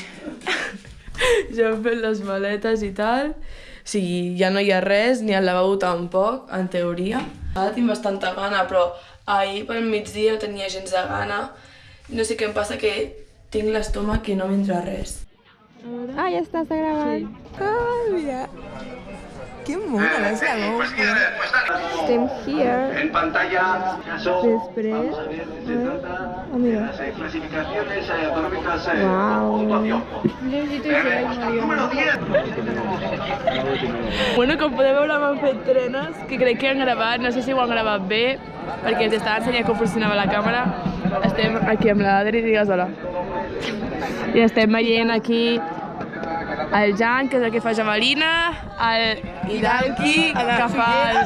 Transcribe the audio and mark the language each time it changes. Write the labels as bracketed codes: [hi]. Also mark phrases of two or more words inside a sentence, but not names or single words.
[ca] ja hem fet les maletes i tal. O sigui, ja no hi ha res, ni al lavabo tampoc, en teoria. Ara tinc bastanta gana, però ahir pel migdia no tenia gens de gana. No sé què em passa, que tinc l'estómac que no m'entra res. [es] Ah, ya está grabando. Sí. Ah, mira. Qué mona es la GoPro. Estem here. En pantalla, [ca] Després. [es] vamos a ver, se trata mira. de las clasificaciones económicas Guau. puntuación. Número 10. [ca] Bueno, com podeu veure, m'han fet trenes, que crec que han gravat, no sé si ho han gravat bé, perquè ens estava ensenyant com funcionava la càmera. Estem aquí amb l'Adri, digues hola. I estem veient aquí el Jan, que és el que fa javelina, el Hidalki, que fa...